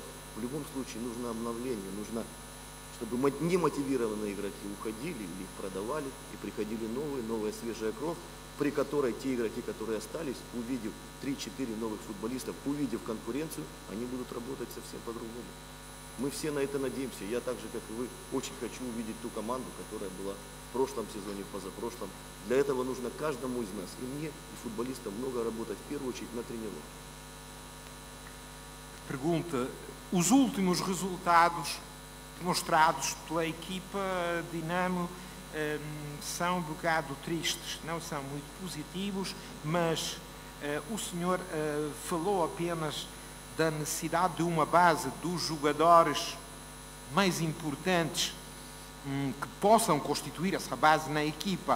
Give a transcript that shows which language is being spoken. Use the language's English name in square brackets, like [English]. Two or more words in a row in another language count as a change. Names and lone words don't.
[Russian] В любом случае нужно обновление, нужно, чтобы немотивированные игроки уходили или их продавали, и приходили новая свежая кровь, при которой те игроки, которые остались, увидев 3-4 новых футболистов, увидев конкуренцию, они будут работать совсем по-другому. Мы все на это надеемся. Я так же, как и вы, очень хочу увидеть ту команду, которая была в прошлом сезоне, в позапрошлом. Для этого нужно каждому из нас, и мне, и футболистам, много работать, в первую очередь, на тренировке. [Portuguese] Pergunta: os últimos resultados mostrados pela equipa Dinamo são um bocado tristes, não são muito positivos, mas o senhor falou apenas da necessidade de uma base dos jogadores mais importantes que possam constituir essa base na equipa.